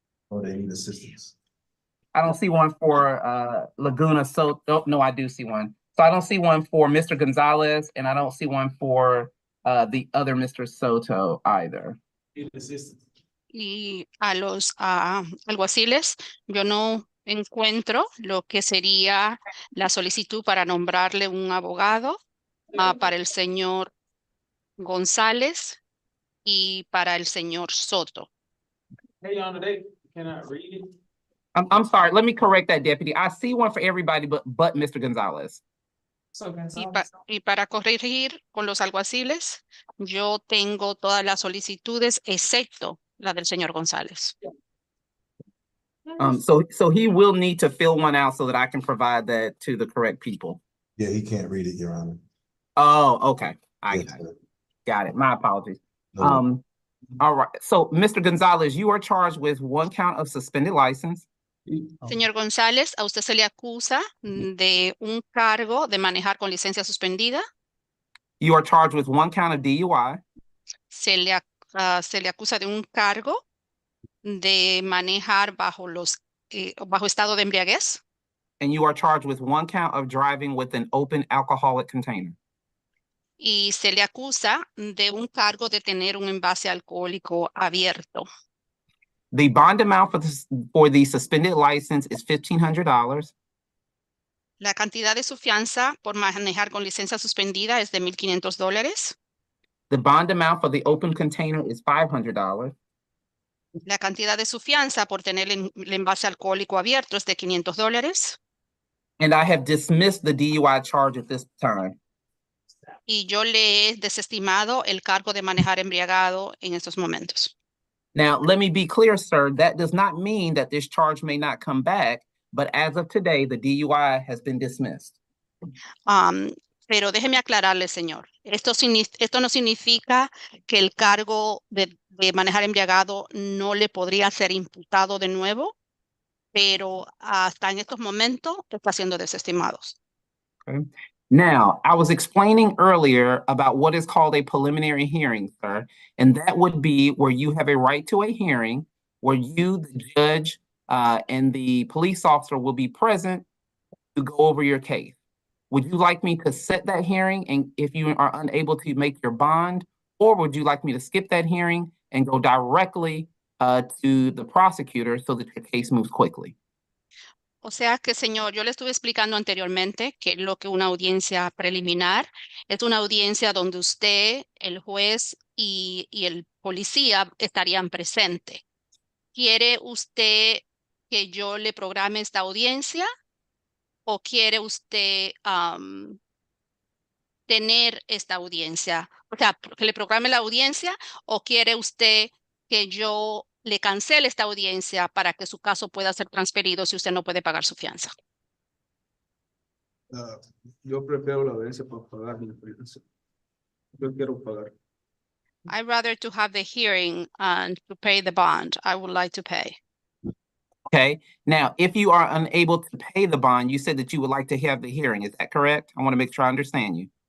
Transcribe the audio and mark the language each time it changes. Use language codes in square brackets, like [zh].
[en] Oh, they need assistance. I don't see one for Laguna. So, oh, no, I do see one. So I don't see one for Mr. Gonzalez, and I don't see one for the other Mr. Soto either. Need assistance. [es] Y a los alguaciles, yo no encuentro lo que sería la solicitud para nombrarle un abogado para el señor González y para el señor Soto. [en] Hey, Your Honor, they cannot read it. I'm sorry. Let me correct that, deputy. I see one for everybody, but Mr. Gonzalez. [es] Y para corregir con los alguaciles, yo tengo todas las solicitudes excepto la del señor González. [en] So he will need to fill one out so that I can provide that to the correct people. Yeah, he can't read it, Your Honor. Oh, okay. I Yes, got it. sir. Got it. My apologies. No, All right. So, Mr. Gonzalez, you are charged with one count of suspended license. [es] Señor González, a usted se le acusa de un cargo de manejar con licencia suspendida. [en] You are charged with one count of DUI. [es] Se le acusa de un cargo de manejar bajo estado de embriaguez. [en] And you are charged with one count of driving with an open alcoholic container. [es] Y se le acusa de un cargo de tener un envase alcohólico abierto. [en] The bond amount for the suspended license is $1,500. [es] La cantidad de su fianza por manejar con licencia suspendida es de $1,500. [en] The bond amount for the open container is $500. [es] La cantidad de su fianza por tener el envase alcohólico abierto es de $500. [en] And I have dismissed the DUI charge at this time. [es] Y yo le he desestimado el cargo de manejar embriagado en estos momentos. [en] Now, let me be clear, sir, that does not mean that this charge may not come back, but as of today, the DUI has been dismissed. [es] Pero déjeme aclararle, señor, esto no significa que el cargo de manejar embriagado no le podría ser imputado de nuevo, pero hasta en estos momentos está siendo desestimado. [en] Now, I was explaining earlier about what is called a preliminary hearing, sir, and that would be where you have a right to a hearing, where you, the judge, and the police officer will be present to go over your case. Would you like me to set that hearing and if you are unable to make your bond, or would you like me to skip that hearing and go directly to the prosecutor so that your case moves quickly? [es] O sea que, señor, yo le estuve explicando anteriormente que lo que una audiencia preliminar es una audiencia donde usted, el juez y el policía estarían presentes. ¿Quiere usted que yo le programe esta audiencia o quiere usted tener esta audiencia? O sea, que le programe la audiencia o quiere usted que yo le cancele esta audiencia para que su caso pueda ser transferido si usted no puede pagar su fianza. Yo prefiero la audiencia para pagar mi fianza. Yo quiero pagar. [en] I'd rather to have the hearing and to pay the bond. I would like to pay. Okay. Now, if you are unable to pay the bond, you said that you would like to have the hearing. Is that correct? I want to make sure I understand you.